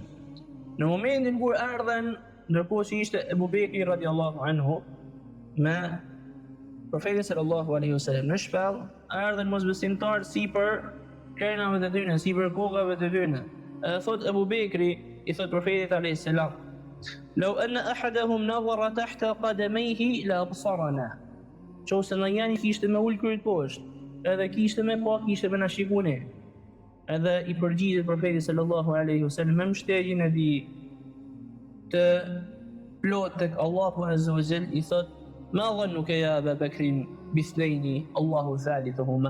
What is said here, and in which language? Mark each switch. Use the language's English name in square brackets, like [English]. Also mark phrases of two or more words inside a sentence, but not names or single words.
[Albanian] Në momentin kur erdhen, ndërkohë që ishte Ebu Bekri [Arabic] رضي الله عنه [Albanian] me profetin [Arabic] صلى الله عليه وسلم [Albanian] në shpellë, erdhen mosbesimtarë sipër krenave të tyre, sipër kokave të tyre. Thot Ebu Bekri, i thot profetit [Arabic] عليه السلام: "لو أن أحدهم نظر تحت قدميه لأبصرنا." [Albanian] Qose në njani kishte me ul kryt poshtë, edhe kishte me pa, kishte me na shikune. Edhe i përgjigjet profetit [Arabic] صلى الله عليه وسلم [Albanian] me mbështetjen e tij të plot tek Allahu [Arabic] عز وجل, [Albanian] i thot: [Arabic] "ما ظنك يا أبا بكر باثنين الله ثالثهما."